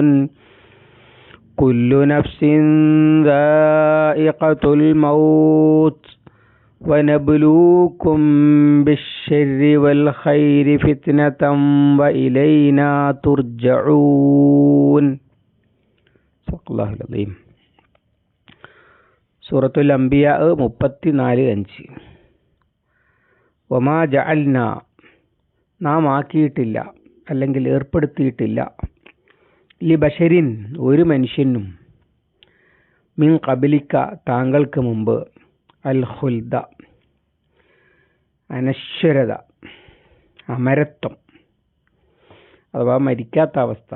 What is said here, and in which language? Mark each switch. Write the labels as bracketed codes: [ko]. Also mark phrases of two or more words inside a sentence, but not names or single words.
[ar] كل نفس ذائقة الموت ونبلوكم بالشر والخير فتنة وإلينا ترجعون. صدق الله العظيم. [ml] സൂറത്തുൽ അംബിയ 34:5. [ar] وما جعلنا, [ml] നാം ആക്കിയിട്ടില്ല അല്ലെങ്കിൽ ഏർപ്പെടുത്തിയിട്ടില്ല, ലിബശരിൻ, ഒരു മനുഷ്യനും, [ar] من قبلك, [ml] താങ്കൾക്ക് മുമ്പ്, [ar] الخلد, [ml] അനശ്വരത, അമരത്വം അഥവാ മരിക്കാത്ത അവസ്ഥ.